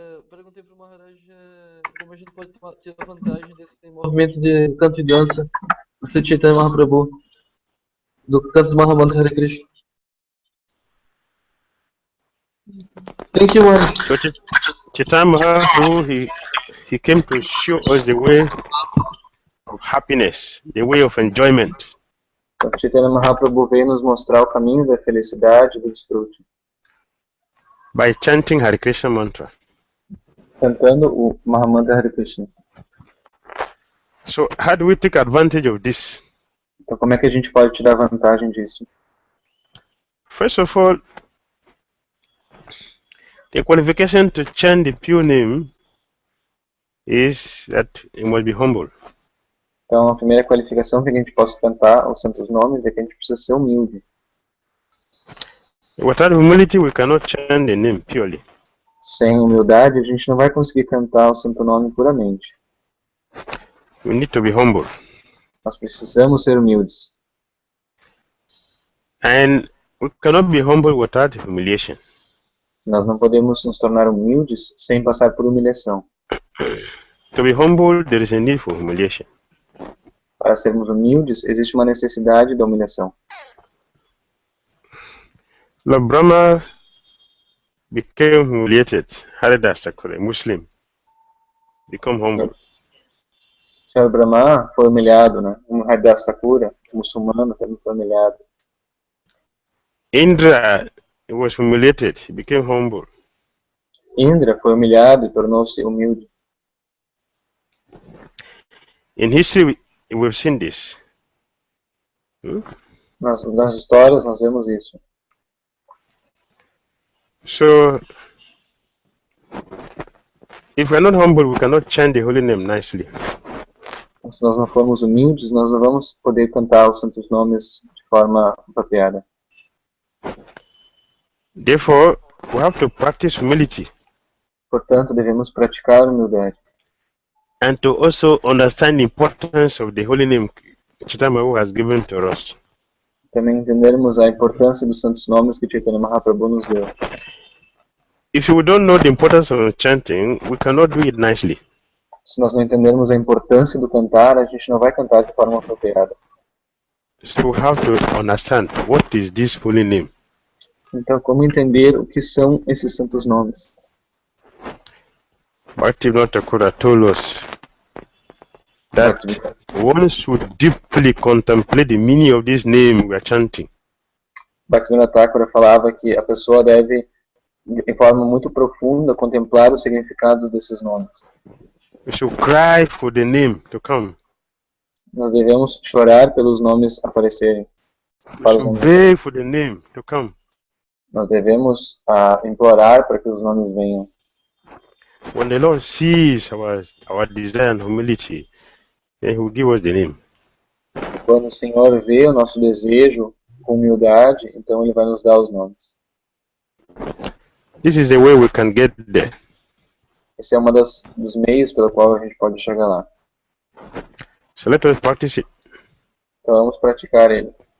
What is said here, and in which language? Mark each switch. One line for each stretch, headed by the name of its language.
Portuguese: Perguntei para o Maharaj como a gente pode tirar vantagem desse movimento de canto e dança do Sri Chaitanya Mahaprabhu, do canto do Mahamantra Hare Krishna.
English: Thank you, Maharaj. So Chaitanya Mahaprabhu, he came to show us the way of happiness, the way of enjoyment.
Portuguese: Então, Chaitanya Mahaprabhu veio nos mostrar o caminho da felicidade e do desfrute.
English: By chanting Hare Krishna mantra.
Portuguese: Cantando o Mahamantra Hare Krishna.
English: So how do we take advantage of this?
Portuguese: Então, como é que a gente pode tirar vantagem disso?
English: First of all, the qualification to chant the pure name is that you must be humble.
Portuguese: Então, a primeira qualificação para que a gente possa cantar os santos nomes é que a gente precisa ser humilde.
English: Without humility, we cannot chant the name purely.
Portuguese: Sem humildade, a gente não vai conseguir cantar o santo nome puramente.
English: We need to be humble.
Portuguese: Nós precisamos ser humildes.
English: And we cannot be humble without humiliation.
Portuguese: Nós não podemos nos tornar humildes sem passar por humilhação.
English: To be humble, there is a need for humiliation.
Portuguese: Para sermos humildes, existe uma necessidade da humilhação.
English: Lord Brahma became humiliated. Haridas Thakur, a Muslim, become humble.
Portuguese: Sr. Brahma foi humilhado, né? Um Haridas Thakur, muçulmano, também foi humilhado.
English: Indra was humiliated. He became humble.
Portuguese: Indra foi humilhado e tornou-se humilde.
English: In history, we've seen this.
Portuguese: Nas histórias nós vemos isso.
English: So, if we are not humble, we cannot chant the holy name nicely.
Portuguese: Se nós não formos humildes, nós não vamos poder cantar os santos nomes de forma apropriada.
English: Therefore, we have to practice humility.
Portuguese: Portanto, devemos praticar a humildade.
English: And to also understand the importance of the holy name Chaitanya Mahaprabhu has given to us.
Portuguese: Também entendermos a importância dos santos nomes que Chaitanya Mahaprabhu nos deu.
English: If we don't know the importance of chanting, we cannot do it nicely.
Portuguese: Se nós não entendermos a importância do cantar, a gente não vai cantar de forma apropriada.
English: So we have to understand what is this holy name.
Portuguese: Então, como entender o que são esses santos nomes?
English: Bhakti Dhira Damodara told us that one should deeply contemplate the meaning of this name we are chanting.
Portuguese: Bhakti Dhira falava que a pessoa deve, de forma muito profunda, contemplar o significado desses nomes.
English: We should cry for the name to come.
Portuguese: Nós devemos chorar pelos nomes aparecerem.
English: We should beg for the name to come.
Portuguese: Nós devemos implorar para que os nomes venham.
English: When the Lord sees our desire and humility, then He will give us the name.
Portuguese: Quando o Senhor vê o nosso desejo com humildade, então Ele vai nos dar os nomes.
English: This is the way we can get there.
Portuguese: Esse é um dos meios pelo qual a gente pode chegar lá.
English: So let us practice it.
Portuguese: Então vamos praticar ele.